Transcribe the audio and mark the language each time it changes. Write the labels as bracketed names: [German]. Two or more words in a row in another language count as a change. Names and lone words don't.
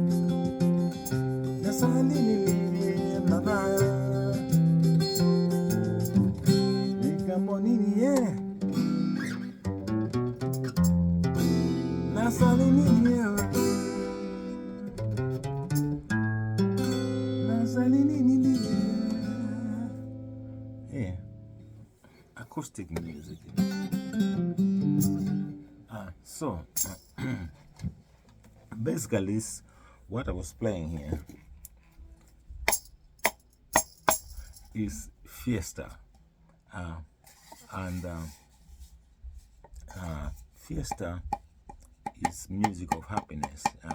[Lingala] nasali nini mama nikambo nini nasali nini nasali nini [English] acoustic music. So basically what I was playing here is Fiesta, and Fiesta is music of happiness.